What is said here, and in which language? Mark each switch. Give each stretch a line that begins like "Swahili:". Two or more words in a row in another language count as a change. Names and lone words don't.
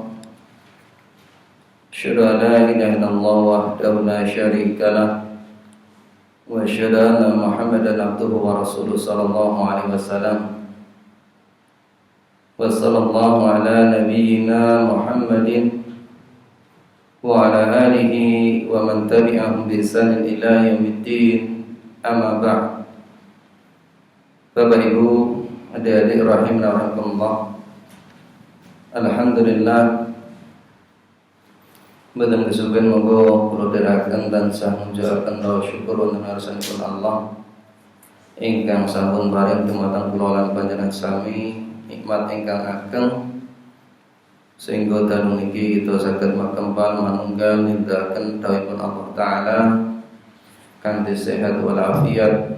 Arabic: أشهد أن لا إله إلا الله وحده لا شريك له وأشهد أن محمدا عبده ورسوله صلى الله عليه وسلم وصلى الله على نبينا محمد وعلى آله ومن تبعهم بإحسان إلى يوم الدين. أما بعد.
Indonesian: Bapak Ibu, adik-adik rahimna rahimakumullah.
Javanese: Alhamdulillah Badan kesubuhan moga kula dherekaken tansah mujahaken raos syukur wonten ngarsanipun Allah ingkang sampun paring dumateng kula lan panjenengan sami nikmat ingkang ageng sehingga dalu niki kita saged makempal manunggal nindakaken dawuhipun Allah taala kanthi sehat wal afiat.